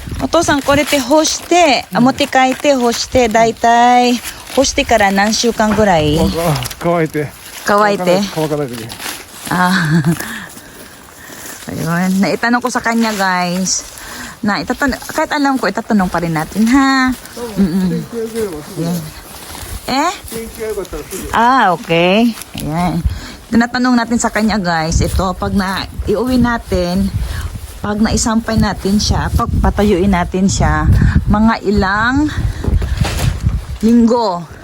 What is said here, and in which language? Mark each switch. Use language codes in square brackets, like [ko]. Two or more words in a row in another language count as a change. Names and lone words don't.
[ja] お父さんこれって干して、持って帰って干して、だいたい干してから何週間ぐらい乾いて。乾いて？乾かないとき。 [tl] Ah. Ayun. Naitanong ko sa kanya, guys. Kahit alam ko, itatanong pa rin natin, ha? Ayan. Eh? Okay. Ayan. Tinatanong natin sa kanya, guys. Ito, pag iuwi natin, pag naisampay natin siya, pag patayuin natin siya, mga ilang linggo.